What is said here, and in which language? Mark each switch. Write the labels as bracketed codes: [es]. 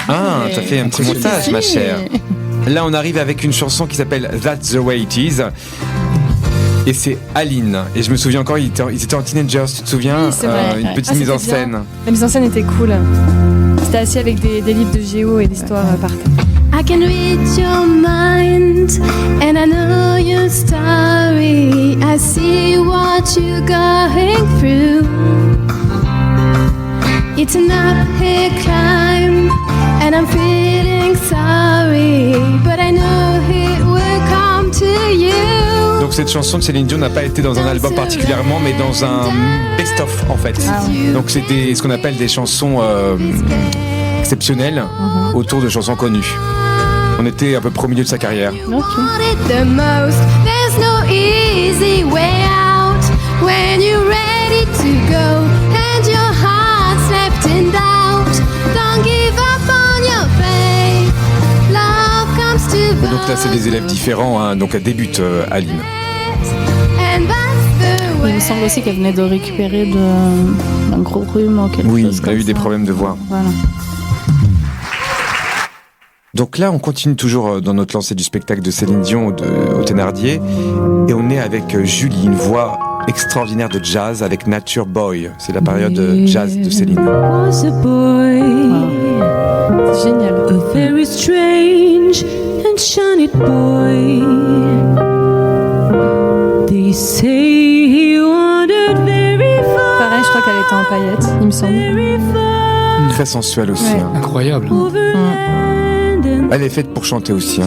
[fr] Ah, t'as fait un petit montage, ma chère. Là, on arrive avec une chanson qui s'appelle That's the Way It Is. Et c'est Aline. Et je me souviens encore, ils étaient en Teenagers, tu te souviens? Oui, c'est vrai. Une petite mise en scène. La mise en scène était cool. C'était assis avec des livres de géo et d'histoire par terre. [en] I can read your mind, and I know your story. I see what you're going through. It's an uphill climb, and I'm feeling sorry, but I know it will come to you. [fr] Donc cette chanson de Céline Dion n'a pas été dans un album particulièrement, mais dans un best-of en fait. Donc c'est ce qu'on appelle des chansons exceptionnelles autour de chansons connues. On était à peu près au milieu de sa carrière. [en] The most, there's no easy way out when you're ready to go and your heart's left in doubt. Don't give up on your faith. Love comes to both. [fr] Donc là c'est des élèves différents, hein. Donc elle débute Aline. [en] And that's the way. [fr] Il me semble aussi qu'elle venait de récupérer d'un gros rhume ou quelque Oui, chose elle a eu des problèmes de voix. Voilà. Donc là, on continue toujours dans notre lancée du spectacle de Céline Dion au Thénardier. Et on est avec Julie, une voix extraordinaire de jazz avec Nature Boy. C'est la période jazz de Céline. [en] Was a boy, [fr] C'est génial. [en] a very strange and shiny boy. They say he wandered very far. [fr] Pareil, je crois qu'elle était en paillettes, il me semble. [en] Very far. [fr] Très sensuelle aussi. Ouais. Hein. Incroyable. [en] Over land and [fr] Elle est faite pour chanter aussi. Hein.